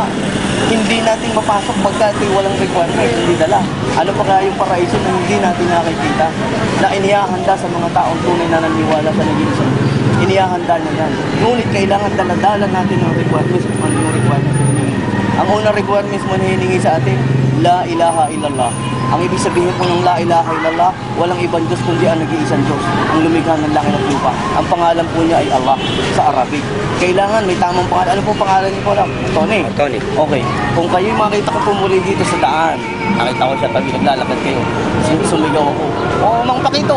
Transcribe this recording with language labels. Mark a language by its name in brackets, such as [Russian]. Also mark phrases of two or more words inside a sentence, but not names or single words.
[Filipino] Hindi natin mapasok pagka walang requirement, hindi dala. Ano pa kaya yung paraiso na hindi natin nakikita na inihahanda sa mga taong tunay na naniwala sa nag-iisang Diyos. Inihahanda niya yan. Ngunit kailangan daladala natin ang requirements kung ano yung requirements. Ang unang requirements mo na hiningi sa atin, [Arabic] لا إله إلا الله. [Filipino] Ang ibig sabihin po ng [Arabic] لا إله إلا الله, [Filipino] walang ibang Diyos kundi ang nag-iisang Diyos, ang lumikha ng langit at lupa. Ang pangalan po niya ay Allah sa Arabic. Kailangan may tamang pangalan. Ano po pangalan niyo po lang? Tony? Tony. Okay. Kung kayo'y makita ko pumuli dito sa daan, nakita ko siya tabi, naglalakad kayo, sumigaw ako, Mang Pakito!